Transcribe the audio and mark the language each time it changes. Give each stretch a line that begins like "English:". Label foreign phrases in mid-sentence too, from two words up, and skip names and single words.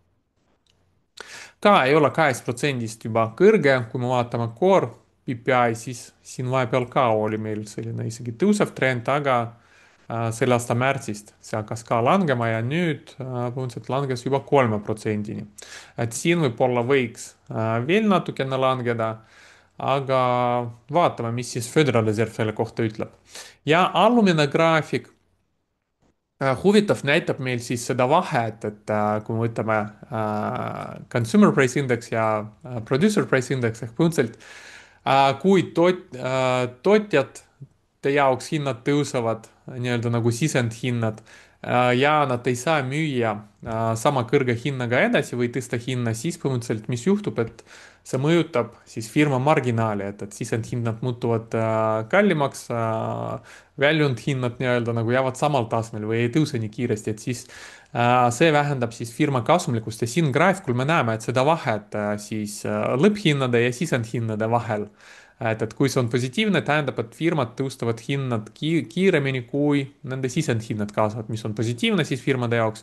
Estonian: ka ei ole 2%-st juba kõrge, kui me vaatame
English: core PPI,
Estonian: siis siin vahepeal ka oli meil selline isegi tõusev trend, aga selle aasta märtsist see hakkas ka langema ja nüüd põhimõtteliselt langes juba 3%-ni. et siin võib-olla võiks veel natukene langeda, aga vaatame, mis siis Föderal Reserv selle kohta ütleb. ja allumine graafik huvitav näitab meil siis seda vahet, et kui me võtame
English: consumer price index
Estonian: ja
English: producer price index
Estonian: ehk põhimõtteliselt kui tootjate jaoks hinnad tõusevad, nii-öelda nagu sisendhinnad ja nad ei saa müüa sama kõrge hinnaga edasi või tõsta hinna, siis põhimõtteliselt mis juhtub, et see mõjutab siis firma marginaali, et sisendhinnad muutuvad kallimaks, väljundhinnad nii-öelda nagu jäävad samal tasemel või ei tõuse nii kiiresti, et siis see vähendab siis firma kasumlikkust ja siin graafikul me näeme, et seda vahet siis lõpphinnade ja sisendhinnade vahel et kui see on positiivne, tähendab, et firmad tõustavad hinnad kiiremini, kui nende sisendhinnad kasvavad, mis on positiivne siis firmade jaoks.